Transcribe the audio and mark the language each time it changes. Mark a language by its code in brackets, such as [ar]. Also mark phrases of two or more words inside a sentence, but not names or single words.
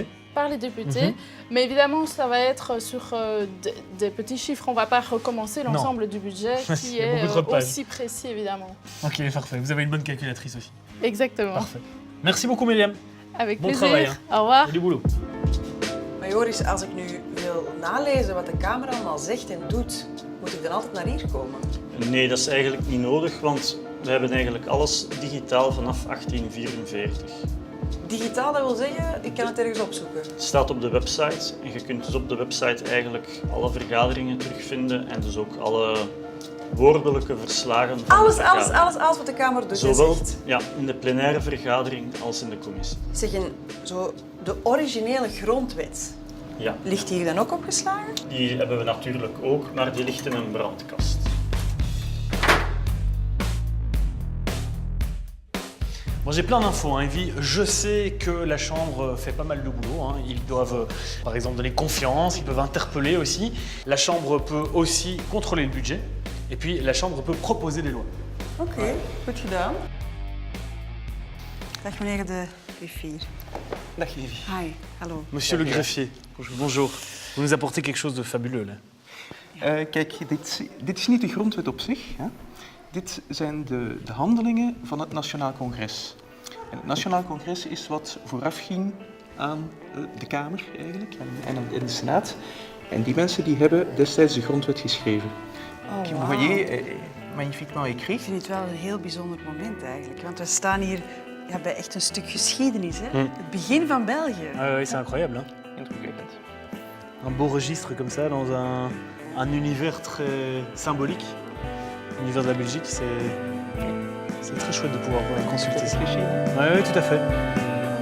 [fr] par les députés, mais évidemment ça va être sur des petits chiffres. On ne va pas recommencer l'ensemble du budget Il qui y a est beaucoup trop de pages. aussi précis évidemment. Ok, parfait. Vous avez une bonne calculatrice aussi. Exactement. Parfait. Merci beaucoup, Myriam. Avec Bon plaisir. travail, hein. Au revoir. Et du boulot. [nl] Maar Joris, als ik nu wil nalezen wat de Kamer allemaal zegt en doet, moet ik dan altijd naar hier komen? Nee, dat is eigenlijk niet nodig, want we hebben eigenlijk alles digitaal vanaf 1844. Digitaal, dat wil zeggen, ik kan het ergens opzoeken. Het staat op de website en je kunt dus op de website eigenlijk alle vergaderingen terugvinden en dus ook alle woordelijke verslagen van de vergadering. Alles wat de Kamer doet en Zowel zegt. ja, in de plenaire vergadering als in de commissie. Zeggen, zo, de originele grondwet, Ja, ligt die hier dan ook opgeslagen? die hebben we natuurlijk ook, maar die ligt in een brandkast. [fr] Bon, j'ai plein d'infos, hein, Evie. Je sais que la Chambre fait pas mal de boulot. Hein. Ils doivent, par exemple, donner confiance, ils peuvent interpeller aussi. La Chambre peut aussi contrôler le budget. Et puis, la Chambre peut proposer des lois. [nl] Oké, goed gedaan. Dag meneer de griffier. Dag, Evie. Hi, hallo. [fr] Monsieur le greffier, bonjour. Vous nous apportez quelque chose de fabuleux, là. [nl] Kijk, dit is niet de grondwet op zich. Hè. Dit zijn de handelingen van het Nationaal Congres. En het Nationaal Congres is wat voorafging aan de Kamer eigenlijk en de Senaat. En die mensen die hebben destijds de grondwet geschreven. Oh, [fr] Vous [nl] wauw. [fr] voyez, magnifiquement écrit. [nl] Ik vind het wel een heel bijzonder moment eigenlijk. Want we staan hier ja, bij echt een stuk geschiedenis. Hè? Het begin van België. [fr] Ah oui, c'est incroyable. Hein. [nl] Indrukwekkend. [fr] Un beau registre comme ça dans un univers très symbolique. L'univers de la Belgique, c'est très chouette de pouvoir consulter ça. Réfléchir. Oui, tout à fait.